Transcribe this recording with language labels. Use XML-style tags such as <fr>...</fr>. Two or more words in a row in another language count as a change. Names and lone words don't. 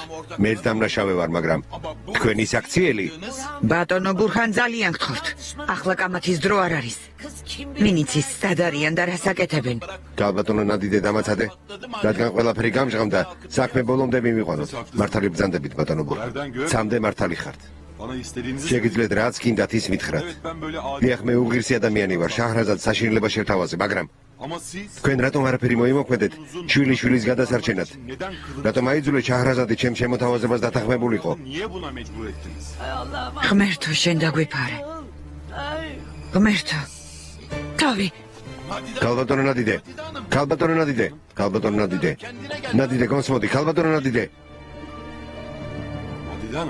<ka>მეც დამნაშავე ვარ, მაგრამ თქვენი საქციელი ბატონო ბურჰან, ძალიან გთხოვთ. ახლა კამათის დრო არ არის. მინიცის სად არიან და რას აკეთებენ? ქალბატონო ნადიდე დამაცადე. რადგან ყველაფერი გამჟღავდა, საქმე ბოლომდე მივიყვანოთ. მართალი ბრძანდებით, ბატონო ბურჰან. სამდე მართალი ხართ.</ka> <tr>bana istediğinizi</tr> <ka>შეგიძლიათ რაც გინდათ ის მითხრათ.</ka> <tr>Evet, ben böyle adi</tr> <ka>დიახ, მე უღირსი ადამიანი ვარ, შაჰრაზად საშინელება შევთავაზე, მაგრამ</ka> <tr>ama siz</tr> <ka>თქვენ რატომ არაფერი მოიმოქმედეთ შვილის გადასარჩენად?</ka> <tr>neden kırıldı?</tr> <ka>რატომ აიძულეთ შაჰრაზადი ჩემ შემოთავაზებას დათანხმებულიყო?</ka> <tr>Niye buna mecbur ettiniz?</tr> <ka>ღმერთო, შენ დაგვიფარე. ღმერთო. თავი. ქალბატონო ნადიდე. ქალბატონო ნადიდე. ქალბატონო ნადიდე. ნადიდე გონსმოდი, ქალბატონო ნადიდე.</ka> <tr>Nadide Hanım,</tr>